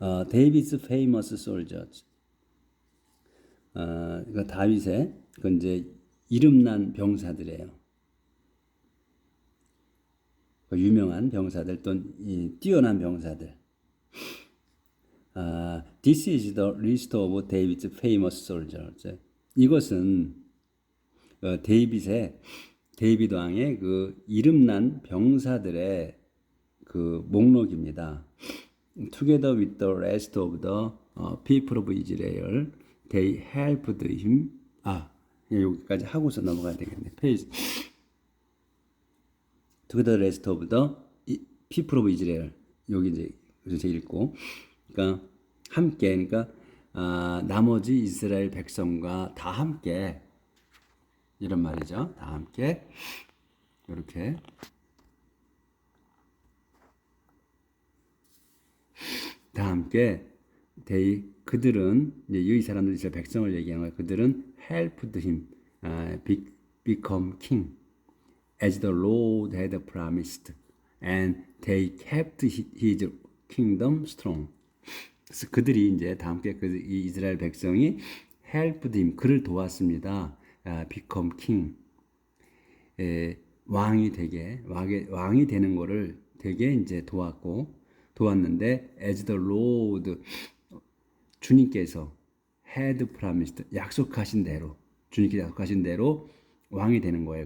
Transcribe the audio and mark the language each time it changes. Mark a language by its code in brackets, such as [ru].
[en] 데이비스 페이머스 솔저즈. [ko] 그러니까 다윗의 그 이제 이름난 병사들이에요. 그 유명한 병사들 또는 뛰어난 병사들. [en] This is the list of David's famous soldiers. [ko] 이것은 데이빗 왕의 그 이름난 병사들의 그 목록입니다. [en] Together with the rest of the people of Israel, they helped him. [ko] 여기까지 하고서 넘어가야 되겠네. 페이지. [en] Together the rest of the people of Israel. [ko] 여기 이제 그래서 읽고, 그러니까 함께, 그러니까 나머지 이스라엘 백성과 다 함께 이런 말이죠. 다 함께 이렇게. 다 함께 그들은 이제 이 사람들 이스라엘 백성을 얘기하는 거예요. 그들은 [en] helped him become king as the Lord had promised, and they kept his kingdom strong. [ko] 그래서 그들이 이제 다 함께 이 이스라엘 백성이 [en] helped him, [ko] 그를 도왔습니다. [en] become king, [ko] 왕이 되는 거를 되게 이제 도왔는데 [en] as the Lord, [ko] 주님께서 [en] had promised, [ko] 약속하신 대로, 주님께서 약속하신 대로 왕이 되는 거예요.